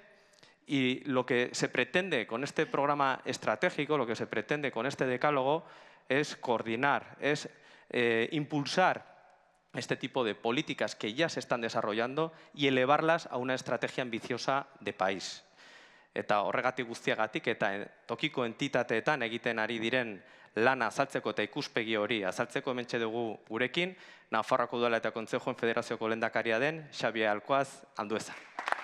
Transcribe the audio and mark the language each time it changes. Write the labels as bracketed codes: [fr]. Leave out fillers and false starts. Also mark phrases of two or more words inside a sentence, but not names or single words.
[es] Y lo que se pretende con este programa estratégico, lo que se pretende con este decálogo, es coordinar, es impulsar este tipo de políticas que ya se están desarrollando y elevarlas a una estrategia ambiciosa de país. [eu] Eta horregatik guztiagatik eta tokiko entitateetan egiten ari diren lana azaltzeko eta ikuspegi hori azaltzeko hementxe dugu gurekin, Nafarroako Udala eta Kontzejoen Federazioko lehendakaria den Xabi Alkoaz Andueza.